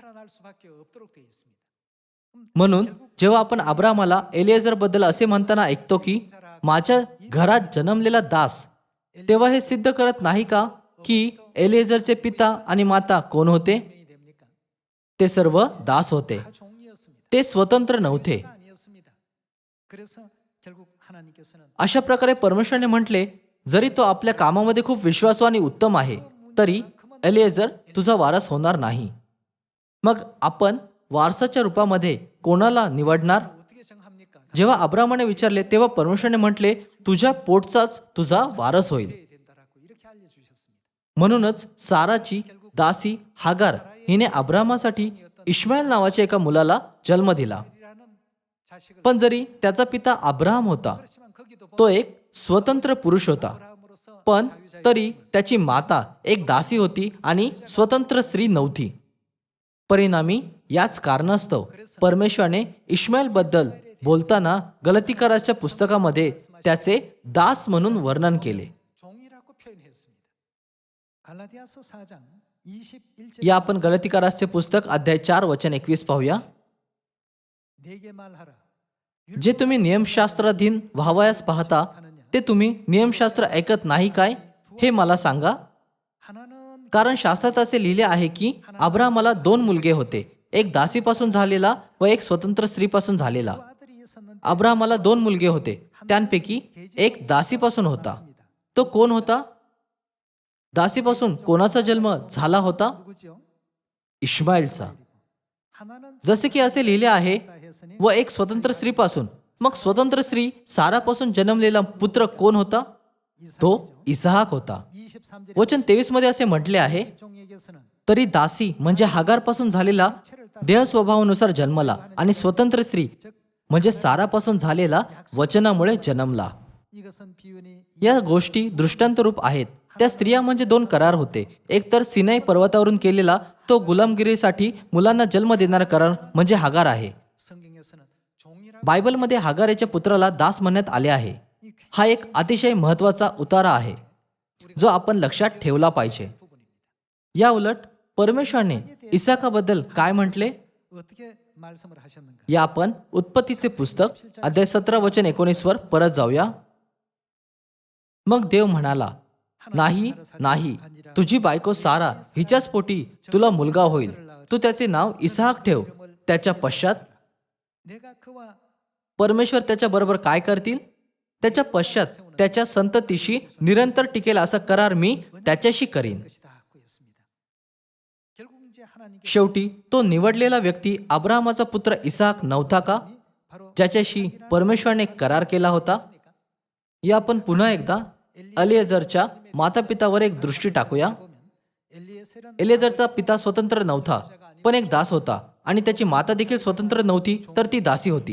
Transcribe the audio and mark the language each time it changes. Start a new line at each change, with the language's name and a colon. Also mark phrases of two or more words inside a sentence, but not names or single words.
Marathi: म्हणून जेव्हा आपण अब्राहमाला एलिएझर बद्दल असे म्हणताना ऐकतो की माझ्या घरात जन्मलेला दास, तेव्हा हे सिद्ध करत नाही का की एलिएझरचे पिता आणि माता कोण होते? ते सर्व दास होते.
Korean: 다 종이었습니다.
Marathi: ते स्वतंत्र नव्हते.
Korean: 가 아니었습니다. 그래서 결국 하나님께서는
Marathi: अशा प्रकारे परमेश्वराने म्हटले, जरी तो आपल्या कामामध्ये खूप विश्वासू आणि उत्तम आहे, तरी एलिएझर तुझा वारस होणार नाही. मग आपण वारसाच्या रूपामध्ये कोणाला निवडणार?
Korean: 어떻게 생각합니까?
Marathi: जेव्हा अब्रामाने विचारले तेव्हा परमेश्वराने म्हटले, तुझ्या पोटचाच तुझा वारस होईल.
Korean: 돼야 된다라고 이렇게 알려주셨습니다.
Marathi: म्हणूनच साराची दासी हागार हिने अब्रामासाठी इश्माईल नावाच्या एका मुलाला जन्म दिला.
Korean: 이라는 자식을
Marathi: पण जरी त्याचा पिता अब्राहम होता,
Korean: 그렇지만 거기도
Marathi: तो एक स्वतंत्र पुरुष होता.
Korean: 아브라함으로서
Marathi: पण तरी त्याची माता एक दासी होती आणि स्वतंत्र स्त्री नव्हती. परिणामी याच कारणास्तव परमेश्वराने इश्माईल बद्दल बोलताना गलतीकाराच्या पुस्तकामध्ये त्याचे दास म्हणून वर्णन केले.
Korean: 종이라고 표현했습니다. 갈라디아서 4장 21절
Marathi: या आपण गलतीकाराचे पुस्तक अध्याय 4 वचन 21 पाहूया.
Korean: 내게 말하라.
Marathi: जे तुम्ही नियमशास्त्राधीन व्हावयास पाहता ते तुम्ही नियमशास्त्र ऐकत नाही काय, हे मला सांगा.
Korean: 하나는
Marathi: कारण शास्त्रात असे लिहिले आहे की अब्राहमाला 2 मुलगे होते, एक दासीपासून झालेला व एक स्वतंत्र स्त्रीपासून झालेला.
Korean: 아들이 있었는데
Marathi: अब्राहमाला 2 मुलगे होते, त्यांपैकी एक दासीपासून होता. तो कोण होता? दासीपासून कोणाचा जन्म झाला होता?
Korean: 누구죠?
Marathi: इश्माईलचा.
Korean: 하나는
Marathi: जसे की असे लिहिले आहे,
Korean: 다 했으니
Marathi: व एक स्वतंत्र स्त्रीपासून. मग स्वतंत्र स्त्री सारापासून जन्मलेला पुत्र कोण होता? तो इसाहाक होता.
Korean: 23절
Marathi: वचन 23 मध्ये असे म्हटले आहे,
Korean: 종에게서는
Marathi: तरी दासी म्हणजे हागारपासून झालेला देह स्वभावानुसार जन्मला आणि स्वतंत्र स्त्री म्हणजे सारापासून झालेला वचनामुळे जन्मला.
Korean: 이것은 비유니
Marathi: या गोष्टी दृष्टांतरूप आहेत. त्या स्त्रिया म्हणजे 2 करार होते. एक तर सिनाई पर्वतावरून केलेला तो गुलामगिरीसाठी मुलांना जन्म देणारा करार म्हणजे हागार आहे.
Korean: 성경에서는 종이라고
Marathi: बायबलमध्ये हागारेच्या पुत्राला दास म्हणण्यात आले आहे. हा एक अतिशय महत्वाचा उतारा आहे जो आपण लक्षात ठेवला पाहिजे. या उलट परमेश्वराने इसाकाबद्दल काय म्हटले?
Korean: 어떻게 말씀을 하셨는가?
Marathi: या आपण उत्पत्तीचे पुस्तक अध्याय 17 वचन 19 वर परत जाऊया. मग देव म्हणाला, नाही नाही, तुझी बायको सारा हिच्याच पोटी तुला मुलगा होईल, तू त्याचे नाव इसाहाक ठेव. त्याच्या पश्चात
Korean: 내가 그와
Marathi: परमेश्वर त्याच्या बरोबर काय करतील? त्याच्या पश्चात त्याच्या संततीशी निरंतर टिकेल असा करार मी त्याच्याशी करीन.
Korean: 것이다 하고 했습니다. 결국 이제 하나님께
Marathi: शेवटी तो निवडलेला व्यक्ती अब्राहमाचा पुत्र इसाहाक नव्हता का,
Korean: 바로
Marathi: ज्याच्याशी परमेश्वराने करार केला होता? या आपण पुन्हा एकदा एलिएझरच्या मातापितावर एक दृष्टी टाकूया.
Korean: 엘리에셀은
Marathi: एलिएझरचा पिता स्वतंत्र नव्हता, पण एक दास होता आणि त्याची माता देखील स्वतंत्र नव्हती, तर ती दासी होती.